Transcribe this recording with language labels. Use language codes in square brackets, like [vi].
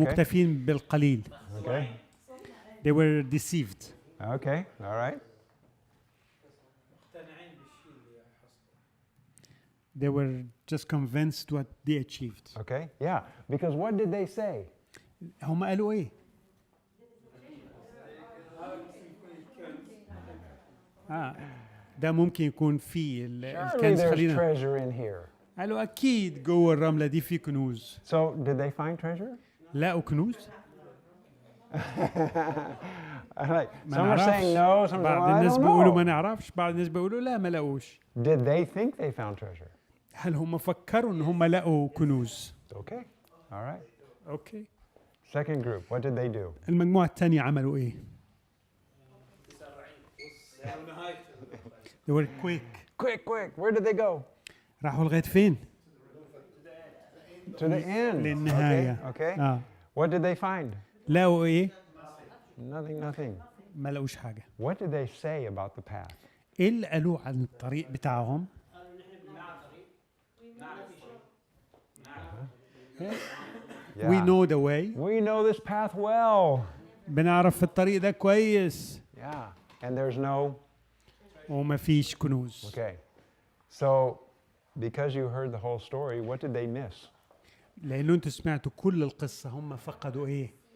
[ar] مكتفين بالقليل. [en] Okay. They were deceived. Okay, all right. They were just convinced what they achieved. Okay, yeah. Because what did they say? [ar] هم قالوا إيه؟ ده ممكن يكون فيه [en] Surely there's treasure in here. [ar] قالوا أكيد جوه الرملة دي في كنوز. [en] So did they find treasure? [ar] لقوا كنوز؟ [en] I like. [ar] ما [en] Some are saying no. Some are [ar] بعض [en] saying I [ar] الناس [en] don't [ar] بيقولوا ما [en] know. [ar] نعرفش، بعض الناس بيقولوا لا ما لقوش. [en] Did they think they found treasure? [ar] هل هم فكروا ان هم لقوا كنوز؟ [en] Okay. All right. [ar] اوكي. [en] Second group. What did they do? [ar] المجموعة الثانية عملوا ايه؟ [en] They were quick. Quick, quick. Where did they go? [ar] راحوا لغاية فين؟ [en] To the end. [ar] للنهاية. [en] Okay. [ar] اه. [en] What did they find? [ar] لقوا ايه؟ [en] Nothing. [ar] ما لقوش حاجة. [en] What did they say about the path? [ar] ايه اللي قالوه عن الطريق بتاعهم؟ [en] We know the way. We know this path well. [ar] بنعرف الطريق ده كويس. [en] Yeah. And there's no. [ar] وما فيش كنوز. [en] Okay. So, because you heard the whole story, what did they miss? [ar] لأنه أنتوا سمعتوا كل القصة، هم فقدوا إيه؟